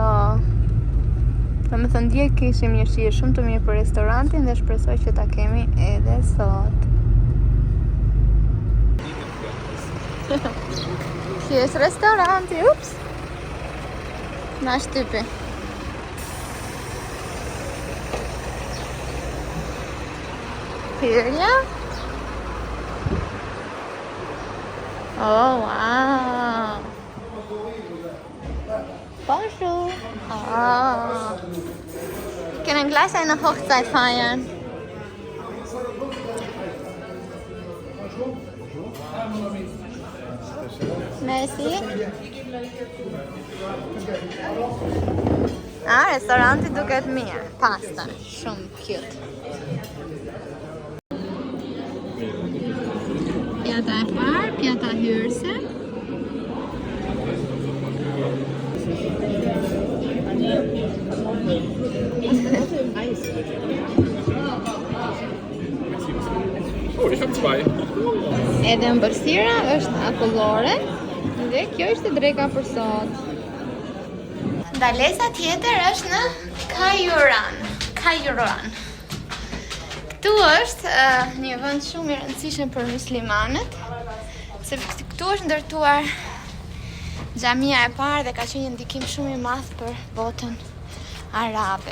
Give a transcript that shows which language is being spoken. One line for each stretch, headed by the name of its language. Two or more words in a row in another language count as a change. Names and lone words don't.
Albanian: Domethënë dje kishim një shije shumë të mirë për restorantin dhe shpresoj që ta kemi edhe sot. Ky është restoranti, ups. Na shtypi. Hyrja.
English: Oh, wow.
French: Bonjour.
German: Wir können gleich eine Hochzeit feiern.
French: Merci.
Albanian: Restoranti duket mirë. Pasta, shumë cute. Pjata e parë, pjata hyrëse.
German: Oh, ich hab 2.
Albanian: Edhe ëmbëlsira është akullore dhe kjo është dreka për sot. Ndalesa tjetër është në Kairouan. Këtu është një vend shumë i rëndësishëm për muslimanët, sepse këtu është ndërtuar xhamia e parë dhe ka qenë një ndikim shumë i madh për botën arabe.